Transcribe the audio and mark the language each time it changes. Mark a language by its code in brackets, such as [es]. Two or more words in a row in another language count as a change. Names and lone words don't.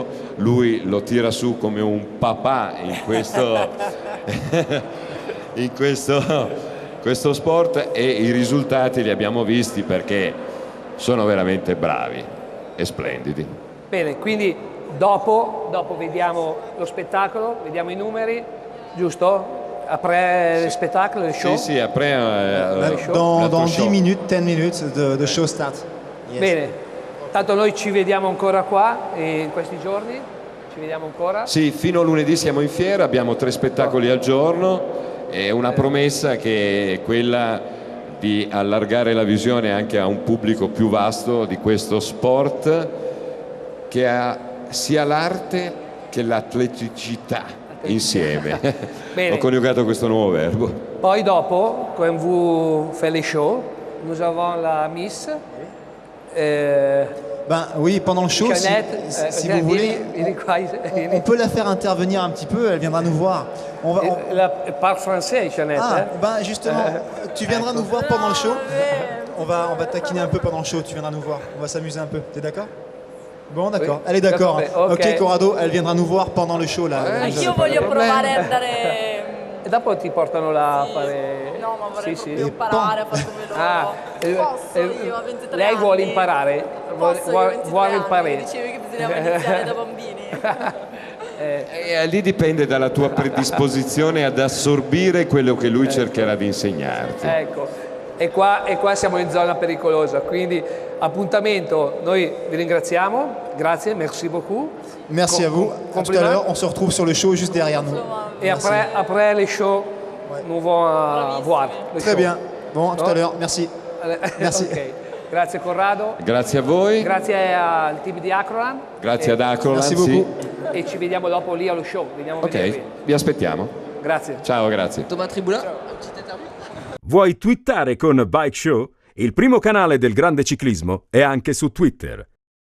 [it] Lui lo tira su come un papà in questo sport, e i risultati li abbiamo visti perché sono veramente bravi e splendidi. Bene, quindi dopo vediamo lo spettacolo, vediamo i numeri, giusto? [fr] Après le spettacolo, le show? [it] Sì, [fr] après Dans [it] l'altro [en] 10 show. minutes, 10 minutes, the show starts. Yes. [it] Bene, tanto noi ci vediamo ancora qua in questi giorni, ci vediamo ancora. Sì, fino a lunedì siamo in fiera, abbiamo 3 spettacoli al giorno, e una promessa che è quella di allargare la visione anche a un pubblico più vasto di questo sport, che ha sia l'arte che l'atleticità insieme. Bene. Ho coniugato questo nuovo verbo. Poi dopo, [fr] quand vous faites les shows, nous avons la Miss. Ben oui, pendant le show, si Jeannette, vous voulez, [it] vieni qua, [fr] on peut la faire intervenir un petit peu, elle viendra nous voir. Parle français, Jeannette. Ah, ben justement, tu viendras nous voir pendant le show. On va taquiner un peu pendant le show, tu viendras nous voir. On va s'amuser un peu, t'es d'accord? Bon, d'accord, Oui, elle est d'accord. d'accord, Ok, ok. Corrado, elle viendra nous voir pendant le show là. [it] Anch'io voglio provare a andare. E dopo ti portano là a fare... No, ma vorrei Sì, proprio sì. imparare, faccio veloce. Posso io a 23 lei anni? vuole imparare, Posso io a 23 vuole anni? imparare. Dicevi che bisognava iniziare da bambini. Lì dipende dalla tua predisposizione ad assorbire quello che lui cercherà di insegnarti. Ecco, e qua siamo in zona pericolosa, quindi appuntamento, noi vi ringraziamo, grazie, [fr] merci beaucoup. Merci à vous. À tout à l'heure, on se retrouve sur le show juste derrière nous. Et après les shows, nous allons voir. Très bien. Bon, à tout à l'heure. Merci. Merci. [it] Ok. Grazie Corrado. Grazie a voi. Grazie al team di Acrolan. Grazie ad Acrolan. [fr] Merci beaucoup. [it] E ci vediamo dopo lì allo show. Veniamo a Ok, vedervi. vi aspettiamo. Grazie. Ciao, grazie. [fr] Thomas Tribula, un petit interview. [it] Vuoi twittare con Bike Show? Il primo canale del grande ciclismo è anche su Twitter.